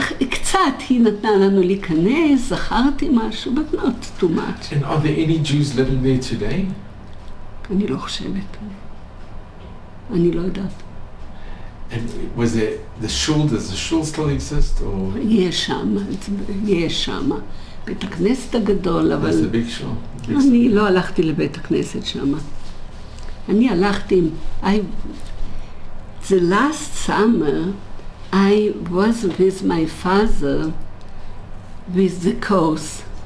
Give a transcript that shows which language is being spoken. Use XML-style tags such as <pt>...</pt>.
<he>קצת היא נתנה לנו להיכנס, זכרתי משהו,</he> <en>but not too much. And are there any Jews living there today?</en> <he>אני לא חושבת. אני לא יודעת.</he> <en>And was there the shul? Does the shul still exist, or?</en> <he>יש שם. בית הכנסת הגדול, אבל...</he> <en>That's the big shul.</en> <he>אני לא הלכתי לבית הכנסת שם. אני הלכתי...</he> <en>The last summer, I was with my father with the course</en>